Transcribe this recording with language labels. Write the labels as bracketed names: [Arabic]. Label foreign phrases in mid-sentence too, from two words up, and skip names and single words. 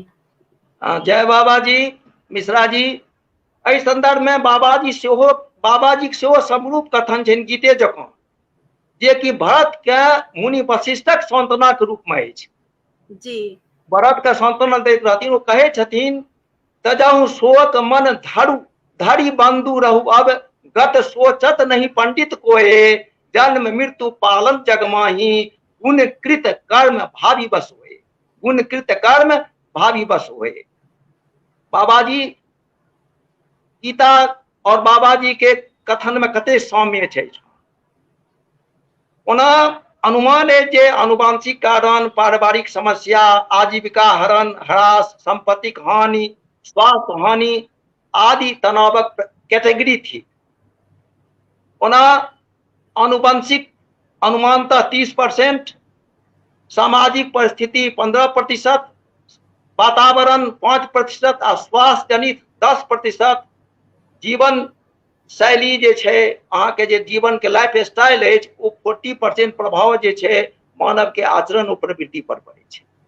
[Maithili] जय बाबा जी। मिश्रा जी, एहि संदर्भ में बाबाजी सेहो समरूप कथन छनि गीते जकाँ, जे कि भरत के मुनि वशिष्ठक सांत्वना के रूप में अछि। जी भरत के सांत्वना दैत रहथिन। ओ कहै छथिन, [Awadhi] तजहु शोक मन धरि बंधु रहु, अब गत सोचत नहीं पंडित कोए, जन्म मृत्यु पालन जग माही, गुण कृत कर्म भावी बस होए। गुण कृत कर्म भावी बस होए। [Maithili] बाबाजी गीता और बाबाजी के कथन में कते साम्य है। ओना अनुमान है जे आनुवंशिक कारण, पारिवारिक समस्या, आजीविका हरण ह्रास, संपत्तिक हानि, स्वास्थ्य हानि आदि तनावक कैटेगरी थी। ओना आनुवंशिक अनुमानतः 30%, सामाजिक परिस्थिति 15%, वातावरण 5% आ स्वास्थ्य जनित 10%, जीवन शैली जे छै, अहाँ के जे जीवन के [English] life style [Maithili] अछि, ओ 40% प्रभाव जे छै मानव के आचरण और प्रवृत्ति पर पड़े छै।